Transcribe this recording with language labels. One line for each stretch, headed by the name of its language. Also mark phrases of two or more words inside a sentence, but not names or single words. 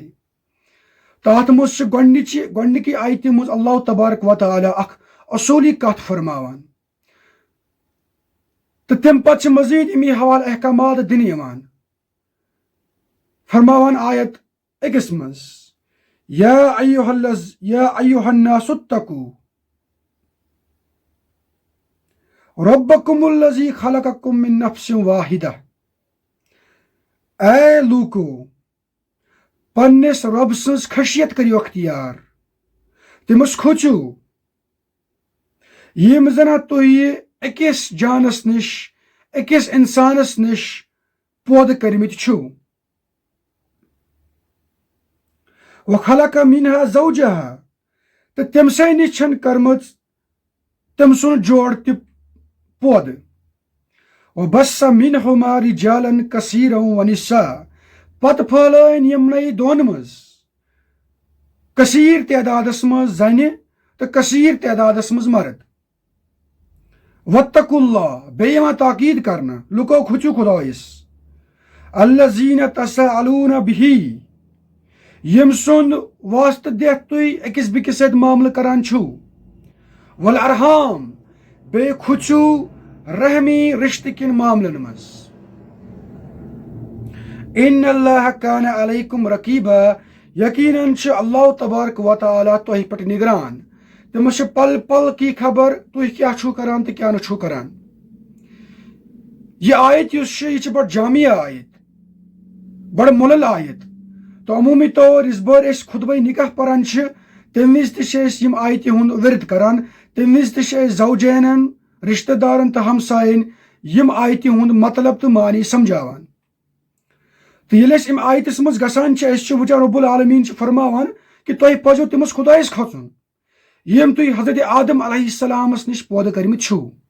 Kashmiri: تتھ منٛز چھُ گۄڈنِکہِ آیتہِ منٛز اللہ تبارک و تعالیٰ اکھ اصوٗلی کتھ فرماوان. تہٕ تمہِ پتہٕ چھِ مزید امی حوالہٕ احکامات دِنہٕ یِوان. فرماوان آیت 1 منٛز
Arabic: یا ایُہا الناس اتقوا ربکم الذی خلقکم من نفس واحدہ
Kashmiri: اے لوکو پنس رب سٕنٛز خشیت کٔرِو اختیار تٔمِس کھوژِو یِم زن تُہۍ أکِس جانس نِش أکِس اِنسانس نِش پٲدٕ کٔرمٕتۍ چھِو
Arabic: وخلق منها زوجها
Kashmiri: تہٕ تٔمسٕے نِش چھَن کٔرمٕژ تٔمۍ سُنٛد جوڑ تہِ پٲدٕ
Arabic: وبث منهما رجالا كثيرا ونساء
Kashmiri: پتہٕ پھٲلٲنۍ یِمنٕے دۄن منٛز کثیٖر تعدادس منٛز زنہِ تہٕ کثیٖر تعدادس منٛز مرد
Arabic: واتقوا اللہ
Kashmiri: بیٚیہِ یِوان تاکیٖد کرنہٕ لُکو کھوژِو خۄدایس
Arabic: الذین تساءلون بِہِ
Kashmiri: ییٚمہِ سُنٛد واسطہٕ دِتھ تُہۍ أکِس بیٚکِس سۭتۍ معاملہٕ کران چھِو والارحام بیٚیہِ کھوژِو رحمی رشتہٕ کٮ۪ن معاملن منٛز
Arabic: ان اللہ کان علیکم رقیبا
Kashmiri: یقیناً چھُ اللہ تبارک و تعالیٰ تۄہہِ پٮ۪ٹھ نگران تٔمِس چھِ
Urdu: پل پل کی خبر
Kashmiri: تُہۍ کیٛاہ چھُو کران تہٕ کیٛاہ نہٕ چھُو کران یہِ آیت یُس چھِ یہِ چھِ بڑٕ جامع آیت بڑٕ مُلل آیت تہٕ عموٗمی طور یِژ بٲرۍ أسۍ خُطبے نکاح پران چھِ تمہِ وِزِ تہِ چھِ أسۍ یِم آیتہِ ہُنٛد ورد کران تمہِ وِزِ تہِ چھِ أسۍ زوجینن رشتہٕ دارن تہٕ ہمساین یِم آیتہِ ہُنٛد مطلب تہٕ معانی سمجھاوان تہٕ ییٚلہِ أسۍ اَمہِ آیتس منٛز گژھان چھِ أسۍ چھِ وٕچھان رب العالمیٖن چھِ فرماوان کہِ تۄہہِ پزیو تٔمِس خۄدایس کھوژُن ییٚمۍ تُہۍ حضرت آدم علیہ السلامس نِش پٲدٕ کٔرمٕتۍ چھِو